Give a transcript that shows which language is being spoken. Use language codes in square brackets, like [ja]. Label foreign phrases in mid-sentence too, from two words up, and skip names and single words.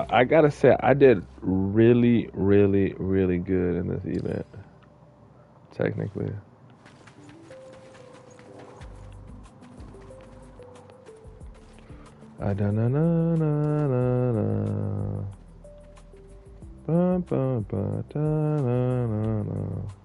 [en] I gotta say, I did really, really, really good in this event. Technically. I da na na na na na. Ba ba ba da na na na.